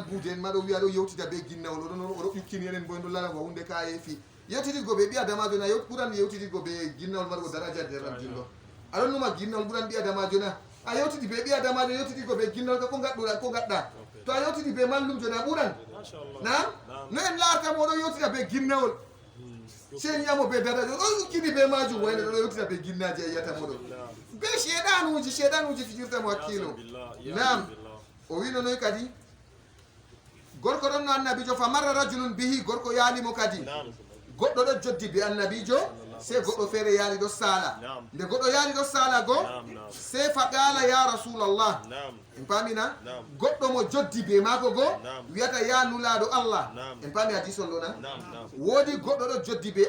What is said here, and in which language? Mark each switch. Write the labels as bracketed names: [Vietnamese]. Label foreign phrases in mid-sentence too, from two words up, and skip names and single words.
[Fula] buude en maɗo wiya ɗo yewtida be ginnawol oɗo noon oɗo ƴukkini enen bo en ɗo lalago hunde ka yeefi yewtitirgo ɓe ɓi adamajo na ɓuran yewtitirgo ɓe ginnawol margo daraja derram jinɗo aɗon numa ginnawol ɓuran ɓi adamajo na a yewtidi be ɓi adamajo yewtitirgo ɓe ginnawol ka ko gaɗɗuɗa ko gaɗɗa to a yewtidi be mallumjo na ɓuran na no en laartamo oɗo yewtida be ginnawol sen yiyamo be daraja o ƴukkini be majum wayne ɗo yewtida be ginnaji e yiyatamo ɗo be sheɗanuji fijirtamo hakkilo nam o wino noy kadi gorko ɗon no annabijo [Arabic] fa marra rajulun bihi [Fula] gorko yaalimo kadi goɗɗo ɗo joddi be annabijo se goɗɗo feere yaali ɗo saala nde goɗɗo yaali ɗo saala go se [Arabic] fa qala ya [Fula] rasulallah en paamina goɗɗo mo joddi be maako go wiyata ya nulaɗo allah en paami hadis on ɗo na woodi goɗɗo ɗo joddi be